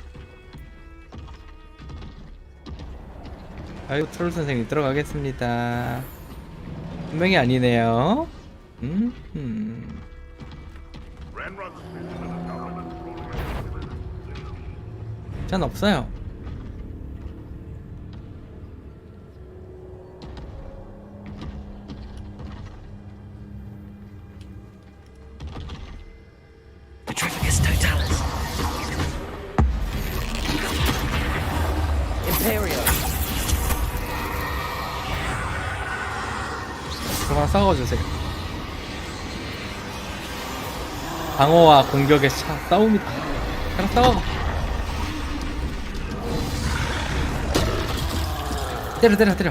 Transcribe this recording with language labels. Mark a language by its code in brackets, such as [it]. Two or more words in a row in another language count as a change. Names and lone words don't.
[ko] 아이고 트롤 선생님 들어가겠습니다. 분명히 아니네요. 전 없어요. Petrificus totalis. Imperio. 그만 싸워주세요. 방어와 공격의 싸움이다. 그냥 싸워. 때려.